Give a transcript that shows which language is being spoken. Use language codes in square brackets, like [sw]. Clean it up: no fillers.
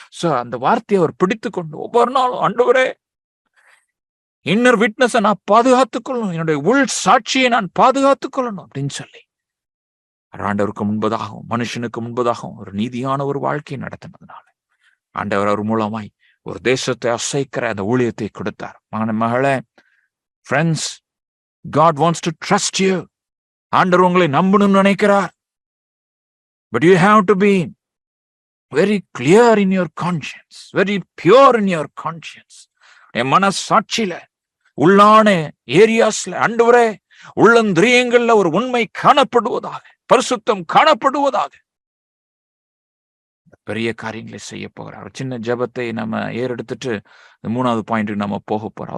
[ta] So அந்த வார்த்தையை அவர் பிடித்து கொண்டு ஒவ்வொரு நாளும், ஆண்டவரே, இன்னர் விட்னஸை நான் பாதுகாத்துக் கொள்ளணும், என்னுடைய உள் சாட்சியை நான் பாதுகாத்துக் கொள்ளணும் அப்படின்னு சொல்லி ஆண்டவருக்கு முன்பதாகவும் மனுஷனுக்கு முன்பதாகவும் ஒரு நீதியான ஒரு வாழ்க்கையை நடத்தினதுனால ஆண்டவர் அவர் மூலமாய் ஒரு தேசத்தை அசைக்கிற அந்த ஊழியத்தை கொடுத்தார். மகளே, friends, [en] God wants to trust you. [ta] ஆண்டவர் உங்களை நம்பணும்னு நினைக்கிறார். [en] But you have to be very clear in your conscience, very pure in your conscience. [ta] என் மனசாட்சியில, உள்ளான ஏரியாஸ்ல, ஆண்டவரே, உள்ளந்திரியங்கள்ல ஒரு உண்மை காணப்படுவதாக, பரிசுத்தம் காணப்படுவதாக பெரிய காரியங்களை செய்ய போகிறார். சின்ன ஜெபத்தை நம்ம ஏறெடுத்துட்டு 3வது பாயிண்ட்டுக்கு நம்ம போக போறோம்.